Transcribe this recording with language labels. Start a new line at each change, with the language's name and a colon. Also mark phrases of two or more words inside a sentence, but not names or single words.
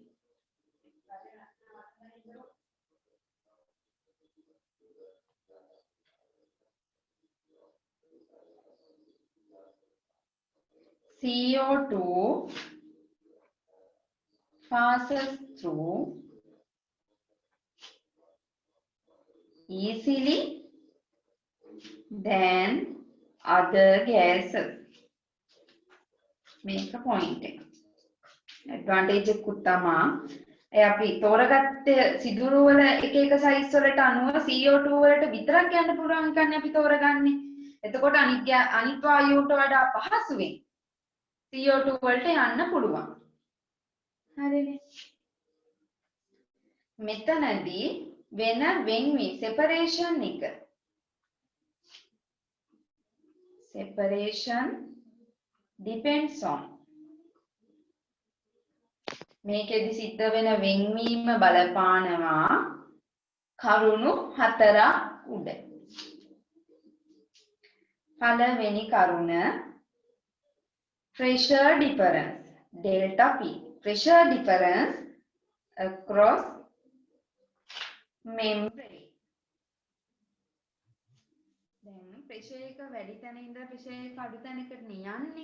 English: CO2 passes through easily than other gases. Make a point.
Sinhala: Advantage එකකුත් තමා ඒ අපි තෝරගත්ත සිදුරු වල එක එක සයිස් වලට අනුව CO2 වලට විතරක් යන්න පුළුවන් කන්නේ අපි තෝරගන්නේ. එතකොට අනිත් වායුවට වඩා පහසුවෙන් CO2 වලට යන්න පුළුවන්. හරිනේ. මෙතනදී වෙන වෙන්වි separation එක.
English: Separation depends on
Sinhala: මේකෙදි සිද්ධ වෙන වෙන්වීම බලපානවා කරුණු හතරක් උඩ. පළවෙනි කරුණ
English: pressure difference delta P. Pressure difference across membrane.
Sinhala: දැන් pressure එක වැඩි තැන ඉඳලා pressure එක අඩු තැනකට යන්නේ.